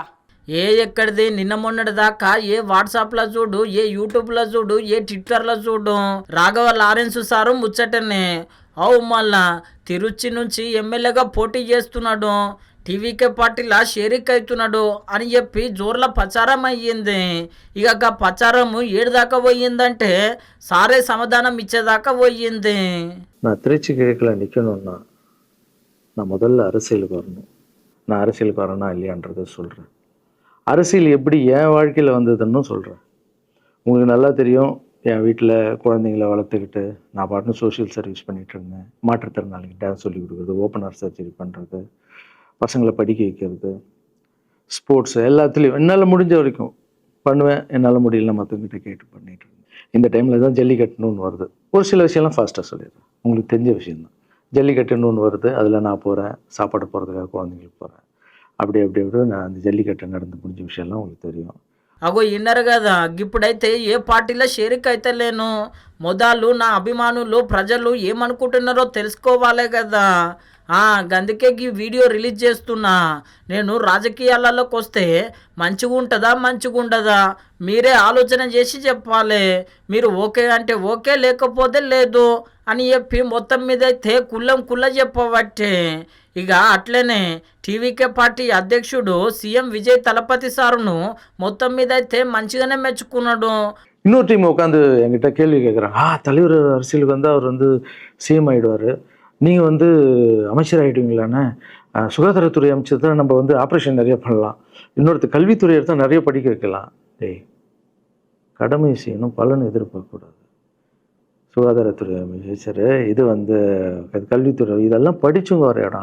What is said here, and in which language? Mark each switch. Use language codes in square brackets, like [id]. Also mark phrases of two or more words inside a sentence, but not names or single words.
[te] ఎక్కడిది నిన్న మొన్నటి దాకా ఏ వాట్సాప్లో చూడు, ఏ యూట్యూబ్లో చూడు, ఏ ట్విట్టర్లో చూడు రాఘవ లారెన్స్ సారు ముచ్చటనే. మళ్ళా తిరుచి నుంచి ఎమ్మెల్యేగా పోటీ చేస్తున్నాడు, టీవీకే పార్టీలా షేరిక్ అవుతున్నాడు అని చెప్పి జోర్ల ప్రచారం అయ్యింది. ఇక ప్రచారం ఏడుదాకా పోయిందంటే సారే సమాధానం ఇచ్చేదాకా పోయింది. [ta] நான் திருச்சி கிழக்கில் நிற்கணும்னா நான் முதல்ல அரசியலுக்கு வரணும். நான் அரசியலுக்கு வரேனா இல்லையான்றதை சொல்கிறேன். அரசியல் எப்படி என் வாழ்க்கையில் வந்ததுன்னு சொல்கிறேன். உங்களுக்கு நல்லா தெரியும், என் வீட்டில் குழந்தைங்கள வளர்த்துக்கிட்டு நான் பாட்டுன்னு [en] social service [ta] பண்ணிகிட்டு இருந்தேன். மாற்றுத்திறனாளிக்கு டான்ஸ் சொல்லிக் கொடுக்குறது, [en] opener surgery [ta] பண்ணுறது, பசங்களை படிக்க வைக்கிறது, ஸ்போர்ட்ஸ் எல்லாத்துலேயும் என்னால் முடிஞ்ச வரைக்கும் பண்ணுவேன். என்னால் முடியல மற்றவங்கிட்ட கேட்டு பண்ணிகிட்டு இருந்தேன். இந்த டைமில் தான் ஜல்லிக்கட்டுன்னு வருது. ஒரு சில விஷயம்லாம் ஃபாஸ்ட்டாக சொல்லிடுறேன், உங்களுக்கு தெரிஞ்ச விஷயந்தான். ஜல்லிக்கட்டுன்னு வருது, அதில் நான் போகிறேன், சாப்பாடு போகிறதுக்காக குழந்தைங்களுக்கு போகிறேன். அப்படி நான் அந்த ஜல்லிக்கட்டு நடந்து முடிஞ்ச விஷயம்லாம் உங்களுக்கு தெரியும். [te] అగో విన్నారు కదా, ఇప్పుడైతే ఏ పార్టీలో షేరిక్ అయితే లేను. మొదలు నా అభిమానులు ప్రజలు ఏమనుకుంటున్నారో తెలుసుకోవాలే కదా. అందుకే ఈ [en] video release [te] చేస్తున్నా. నేను రాజకీయాలలోకి వస్తే మంచిగా ఉండదా మీరే ఆలోచన చేసి చెప్పాలి. మీరు ఓకే అంటే ఓకే, లేకపోతే లేదు అని చెప్పి మొత్తం మీద అయితే కుల్ల చెప్పబట్టే. ఇక అట్లనే టీవీకే పార్టీ అధ్యక్షుడు సీఎం విజయ్ తలపతి సారును మొత్తం మీద అయితే మంచిగానే మెచ్చుకున్నాడు. [ta] இன்னொரு டீம் உட்காந்து என்கிட்ட கேள்வி கேட்குறாங்க, தலைவர் அரசியலுக்கு வந்து அவர் வந்து சிஎம் ஆகிடுவார், நீங்கள் வந்து அமைச்சர் ஆகிடுவீங்களாண்ணே, சுகாதாரத்துறை அமைச்சர் தான் நம்ம வந்து ஆப்ரேஷன் நிறைய பண்ணலாம், இன்னொருத்தர் கல்வித்துறை எடுத்தால் நிறைய படிக்க வைக்கலாம். கடமை செய்யணும், பலன் எதிர்பார்க்கக்கூடாது. சுகாதாரத்துறை அமைச்சர், இது வந்து கல்வித்துறை, இதெல்லாம் படித்தவங்க வர இடம்.